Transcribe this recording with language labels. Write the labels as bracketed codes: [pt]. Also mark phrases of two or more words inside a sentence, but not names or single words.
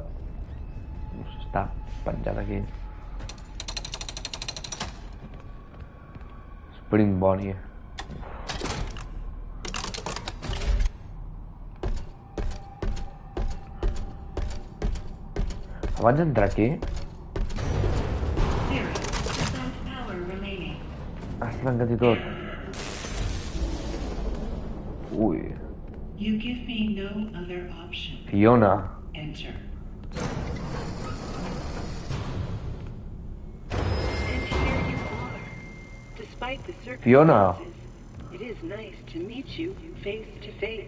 [ca] Està penjat aquí. Spring Bonnie. Abans d'entrar aquí... [en] 0% power remaining. [ca] Has trencat i tot. Ui. [en] You give me no other option. Fiona. Enter. And here you are. Despite the circumstances, Fiona. it is nice to meet you face to face.